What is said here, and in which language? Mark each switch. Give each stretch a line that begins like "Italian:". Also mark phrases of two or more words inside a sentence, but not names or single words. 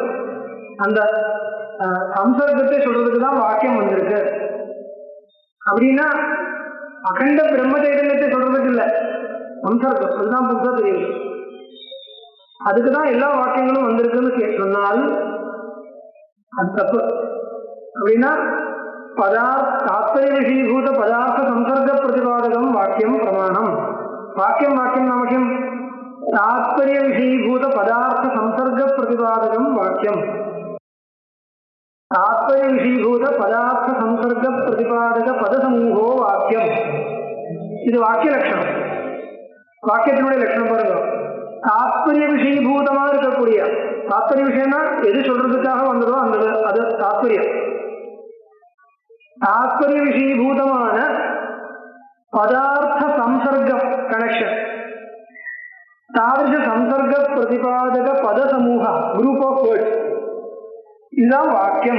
Tamil: அந்த சம்சர்க்கத்தை சொல்றதுக்கு தான் வாக்கியம் வந்திருக்கு. அப்படின்னா அகண்ட பிரம்ம சைதன்யத்தை சொல்றதுக்கு இல்லை, சம்சர்க்கம். அதுதான் புதுசா தெரியும். அதுக்குதான் எல்லா வாக்கியங்களும் வந்திருக்குன்னு சொன்னால் அது தப்பு.
Sanskrit: அப்படின்னா तात्पर्य विषयीभूत पदार्थ संसर्ग प्रतिपादकं वाक्यं प्रमाणं। वाक्यं वाक्यं नाम किं? तात्पर्य विषयीभूत पदार्थ संसर्ग प्रतिपादकं वाक्यं। तात्पर्य विषयीभूत पदार्थ संसर्ग प्रतिपादक पदसमूहो वाक्यं।
Tamil: இது வாக்கிய லட்சணம். வாக்கியத்தினுடைய லட்சணம் பாருங்க. தாத்பரிய விஷயீபூதமா இருக்கக்கூடிய, தாத்பரிய விஷயம்னா எது சொல்றதுக்காக வந்ததோ அந்த அது தாத்பரியம். தாத்பரிய விஷயீபூதமான பதார்த்த சம்சர்க்கம் கனெக்ஷன்,
Sanskrit: तादृश संसर्ग प्रतिपादक पद समूह
English: group of words,
Tamil: இதுதான் வாக்கியம்.